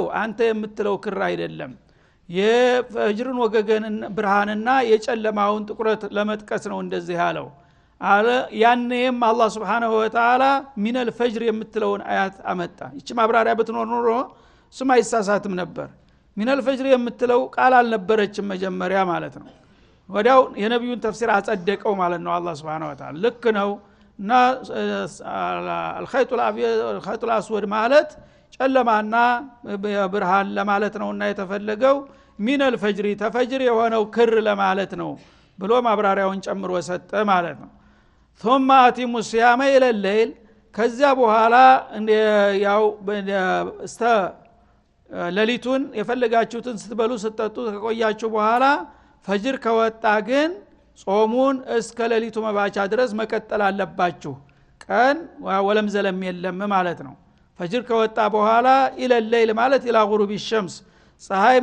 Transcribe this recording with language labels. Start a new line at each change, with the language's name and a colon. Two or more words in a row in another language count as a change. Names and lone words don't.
Amharic: አንተ የምትለው ክር አይደለም የፈጅርን ወገገን ብርሃንና የጨለማውን ጥቁረት ለመጥቀስ ነው እንደዚህ ያለው አለ ያንንም አላህ
Arabic: سبحانه وتعالى من الفجر
Amharic: የምትለውን አያት አመጣ ይቺ ማብራሪያ ብትኖር ኖሮ ስም አይሳሳትም ነበር
Arabic: من الفجر
Amharic: የምትለው ቃል አልነበረችም መጀመሪያ ማለት ነው ወዲያው የነብዩን ተፍሲር አጸደቀው ማለት ነው አላህ
Arabic: سبحانه وتعالى
Amharic: ልክ ነው እና
Arabic: الخيط الابيض الخيط الاسود
Amharic: ማለት ጨለማና ብርሃን ለማለት ነውና የተፈለገው
Arabic: من الفجر
Amharic: ተፈጅር የሆነው ክር ለማለት ነው ብሎ ማብራሪያውን ጨምሮ ሰጠ ማለት ነው
Arabic: ثم اتموا الصيام الى الليل
Amharic: ከዛ በኋላ ያው ሌሊቱን የፈለጋችሁትን ስትበሉ ስትጠጡ ከቆያችሁ በኋላ ፈጅር ከወጣ ግን ጾሙን እስከ ሌሊቱ መባቻ ድረስ መቀጠል አለባችሁ ቀን ወለም ዘለም የለም ማለት ነው ፈጅር ከወጣ በኋላ ኢለሌል ማለት
Arabic: إلى غروب الشمس
Amharic: ፀሐይ